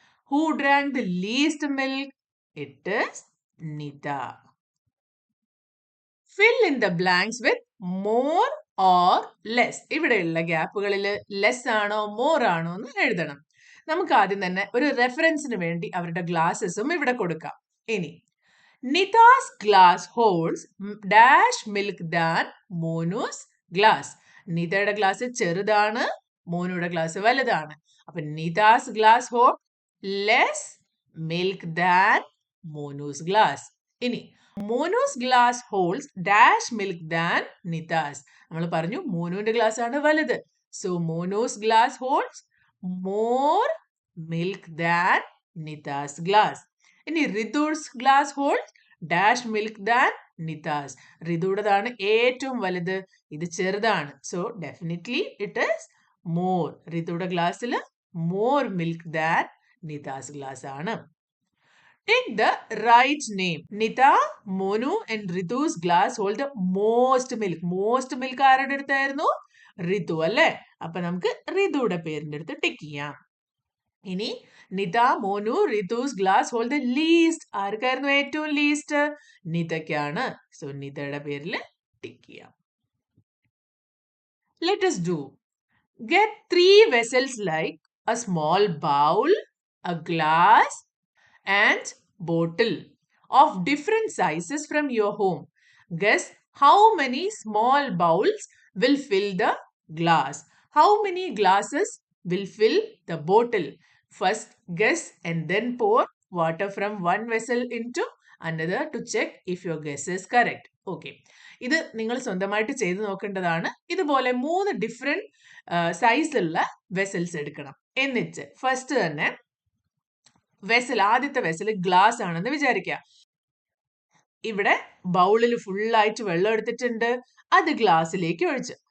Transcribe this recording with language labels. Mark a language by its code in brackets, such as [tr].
[en] Who drank the least milk? It is Nita. Fill in the blanks with more or less. [ml] ഇവിടെയുള്ള ഗ്യാപ്പുകളിൽ less ആണോ more ആണോ എന്ന് എഴുതണം. നമുക്ക് ആദ്യം തന്നെ ഒരു റെഫറൻസിന് വേണ്ടി അവരുടെ ഗ്ലാസസും ഇവിടെ കൊടുക്കാം. [en] ഇനി Nita's glass holds dash milk than Monu's glass. [ml] നിതയുടെ glass ചെറുതാണ്, മോനുയുടെ ഗ്ലാസ് വലുതാണ്. [en] അപ്പൊ Nita's glass hold less milk than Monu's glass. ഇനി Monu's glass holds dash milk than Nita's. [ml] നമ്മൾ പറഞ്ഞു മോനുവിന്റെ ഗ്ലാസ് ആണ് വലുത്. [en] So Monu's glass holds more milk than Nita's glass. ഇനി Ritu's glass holds dash milk than Nita's. [ml] ഋതുടേതാണ് ഏറ്റവും വലുത്, ഇത് ചെറുതാണ്. [en] So definitely it is more. [ml] ഋതുയുടെ ഗ്ലാസ്സിൽ more milk than Nita's glass ആണ്. [en] Take the right name. Nita, Monu and Ritu's glass hold the most milk. [ml] Most milk ആരുടെ അടുത്തായിരുന്നു? ഋതു അല്ലേ? അപ്പൊ നമുക്ക് ഋതുയുടെ പേരിന്റെ അടുത്ത് ടിക്ക് ചെയ്യാം. [en] ഇനി Nita, Monu, Ritu's glass hold the least. [ml] ആർക്കായിരുന്നു ഏറ്റവും ലീസ്റ്റ്? നിതയ്ക്കാണ്. സോ നിതയുടെ പേരിൽ ടിക്ക് ചെയ്യാം. [en] Let us do. Get 3 vessels like a small bowl, a glass and bottle of different sizes from your home. Guess how many small bowls will fill the glass. How many glasses will fill the bottle? First guess and then pour water from one vessel into another to check if your guess is correct. Okay. [ml] ഇത് നിങ്ങൾ സ്വന്തമായിട്ട് ചെയ്ത് നോക്കേണ്ടതാണ്. ഇതുപോലെ 3 different സൈസിലുള്ള vessels എടുക്കണം. എന്നിട്ട് first തന്നെ വെസൽ, ആദ്യത്തെ വെസൽ ഗ്ലാസ് ആണെന്ന് വിചാരിക്കുക. ഇവിടെ ബൗളിൽ ഫുള്ളായിട്ട് വെള്ളം എടുത്തിട്ടുണ്ട്, അത് ഗ്ലാസ്സിലേക്ക് ഒഴിച്ചു.